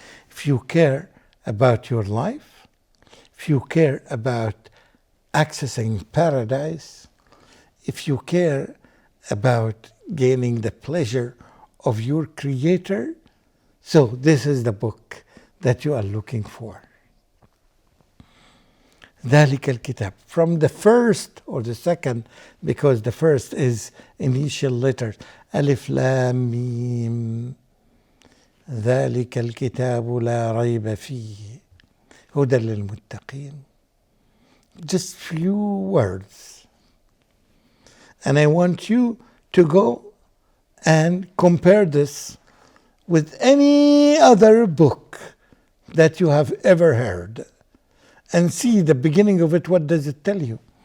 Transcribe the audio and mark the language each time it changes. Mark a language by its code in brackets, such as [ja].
[en] If you care about your life, if you care about accessing paradise, if you care about gaining the pleasure of your Creator, so this is the book that you are looking for. [ar] ذلك الكتاب. [en] From the first or the second, because the first is initial letters, [ar] ألف لام ميم. ذلك الكتاب لا ريب فيه هدى للمتقين. [en] Just few words. And I want you to go and compare this with any other book that you have ever heard and see the beginning of it. What does it tell you?